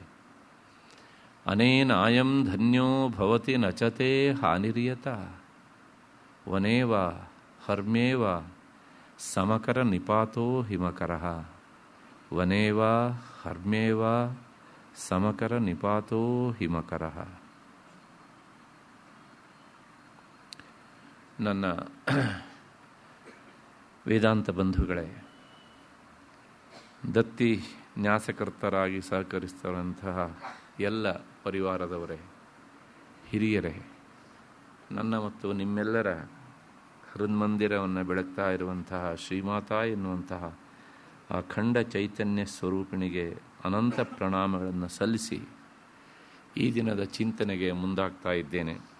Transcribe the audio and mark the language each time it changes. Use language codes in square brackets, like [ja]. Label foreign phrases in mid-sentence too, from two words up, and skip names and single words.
[sa] अनेनायं धन्यो भवति न च ते हानिर्यता वने वा हर्म्ये वा समकरनिपातो हिमकरः वने वा हर्म्ये वा समकरनिपातो हिमकरः। [kn] ನನ್ನ ವೇದಾಂತ ಬಂಧುಗಳೇ, ದತ್ತಿ ನ್ಯಾಸಕರ್ತರಾಗಿ ಸಹಕರಿಸಿದಂತಹ ಎಲ್ಲ ಪರಿವಾರದವರೇ, ಹಿರಿಯರೇ, ನನ್ನ ಮತ್ತು ನಿಮ್ಮೆಲ್ಲರ ಹೃನ್ಮಂದಿರವನ್ನು ಬೆಳಗ್ತಾ ಇರುವಂತಹ ಶ್ರೀಮಾತಾ ಎನ್ನುವಂತಹ ಅಖಂಡ ಚೈತನ್ಯ ಸ್ವರೂಪಿಣಿಗೆ ಅನಂತ ಪ್ರಣಾಮಗಳನ್ನು ಸಲ್ಲಿಸಿ ಈ ದಿನದ ಚಿಂತನೆಗೆ ಮುಂದಾಗ್ತಾ ಇದ್ದೇನೆ.